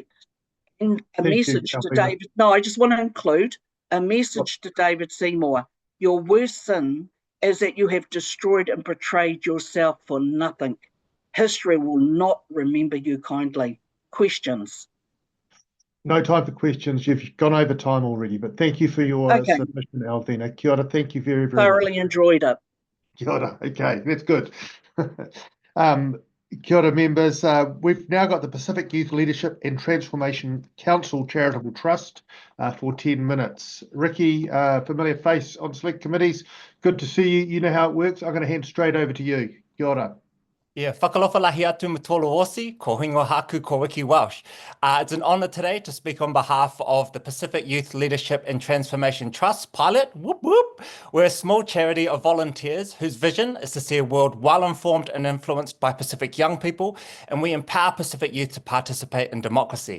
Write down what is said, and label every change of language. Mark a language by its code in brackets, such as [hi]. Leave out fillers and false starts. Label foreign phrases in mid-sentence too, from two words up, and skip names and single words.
[en] And a message to David, I just want to include a message to David Seymour. Your worst sin is that you have destroyed and betrayed yourself for nothing. History will not remember you kindly. Questions? No time for questions. You've gone over time already, but thank you for your Okay. submission, Alvina. [mi] Kia ora, [en] thank you very, very much. Thoroughly enjoyed it. [mi] Kia ora. [en] Okay, that's good. [mi] Kia ora, [en] members. We've now got the Pacific Youth Leadership and Transformation Council Charitable Trust for 10 minutes. Riki, familiar face on select committees. Good to see you. You know how it works. I'm going to hand straight over to you. [mi] Kia ora. [niu] Yeah, whakalofa lahi atu matolo osi, ko hingo haku ko Riki Welsh. [en] It's an honour today to speak on behalf of the Pacific Youth Leadership and Transformation Trust, PYLAT. Whoop whoop. We're a small charity of volunteers whose vision is to see a world well informed and influenced by Pacific young people, and we empower Pacific youth to participate in democracy.